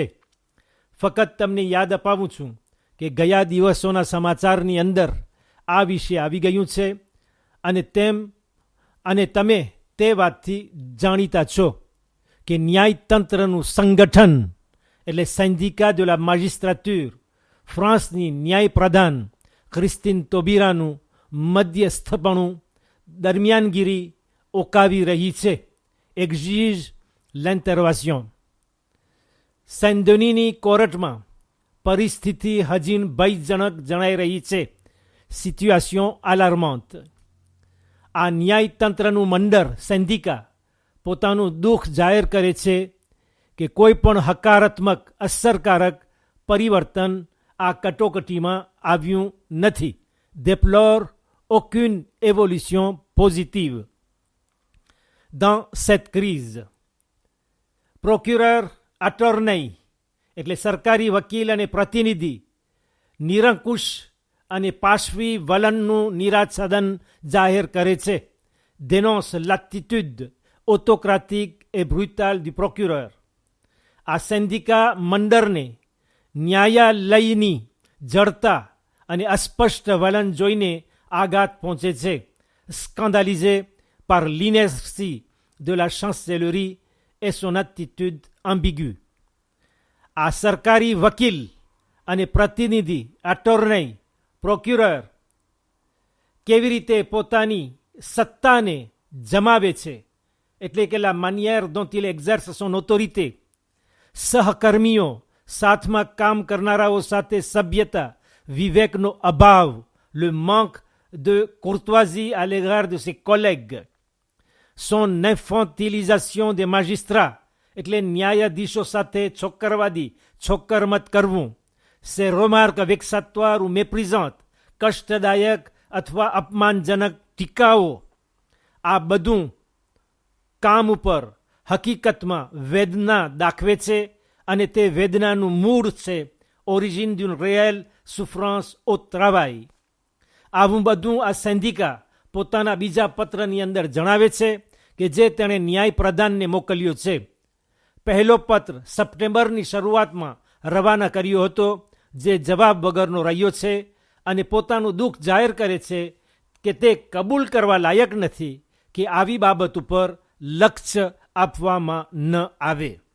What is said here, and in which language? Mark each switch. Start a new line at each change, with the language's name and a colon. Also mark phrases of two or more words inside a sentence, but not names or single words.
Gujarati: ફકત તમને યાદ અપાવું છું કે ગયા દિવસોના સમાચારની અંદર આ વિશે આવી ગયું છે અને તમે તે વાતથી જાણીતા છો કે ન્યાયતંત્રનું સંગઠન એટલે સિન્ડિકા
French: de la magistrature
Gujarati: ફ્રાન્સની ન્યાય પ્રધાન ક્રિસ્ટીન તોબીરાનું મધ્યસ્થપણું દરમિયાનગીરી ઓકાવી રહી છે.
French: exige l'intervention.
Gujarati: સેન્ડોનીની કોર્ટમાં પરિસ્થિતિ હજીન ભયજનક જણાઈ રહી છે.
French: situation alarmante.
Gujarati: આ ન્યાયતંત્રનું મંડળ સિન્ડિકા પોતાનું દુઃખ જાહેર કરે છે કે કોઈ પણ હકારાત્મક અસરકારક પરિવર્તન આ કટોકટીમાં આવ્યું નથી.
French: déplore aucune évolution positive dans cette crise.
Gujarati: પ્રોક્યુરર અટોર્ની એટલે સરકારી વકીલ અને પ્રતિનિધિ નિરંકુશ અને પાશવી વલણનું નિરાચ્છાદન જાહેર કરે છે.
French: dénonce l'attitude autocratique et brutale du procureur.
Gujarati: આ સિન્ડિકા મંડળને ન્યાયાલયની જડતા અને અસ્પષ્ટ વલણ જોઈને આઘાત પહોંચે છે.
French: scandalisé par l'inertie de la chancellerie et son attitude ambiguë.
Gujarati: આ સરકારી વકીલ અને પ્રતિનિધિ અટોર્ની પ્રોક્યુરર કેવી રીતે પોતાની સત્તાને જમાવે છે એટલે કે
French: la manière dont il exerce son autorité,
Gujarati: સહકર્મીઓ સાથમાં કામ કરનારાઓ સાથે સભ્યતા વિવેકનો અભાવ,
French: le manque de courtoisie à l'égard de ses collègues, son infantilisation des magistrats
Gujarati: એટલે ન્યાયાધીશો સાથે છોકરમત કરવું,
French: ses remarques vexatoires ou méprisantes,
Gujarati: કષ્ટદાયક અથવા અપમાનજનક ટીકાઓ, આ બધું કામ ઉપર હકીકતમાં વેદના દાખવે છે અને તે વેદનાનું મૂળ છે
French: origine d'une réelle souffrance au travail.
Gujarati: આવું બધું આ સિન્ડિકા પોતાના બીજા પત્રની અંદર જણાવે છે કે જે તેણે ન્યાય પ્રધાનને મોકલ્યો છે. પહેલો પત્ર સપ્ટેમ્બરની શરૂઆતમાં રવાના કર્યો હતો જે જવાબ વગરનો રહ્યો છે અને પોતાનું દુઃખ જાહેર કરે છે કે તે કબૂલ કરવા લાયક નથી કે આવી બાબત ઉપર લક્ષ્ય આપવામાં ન આવે.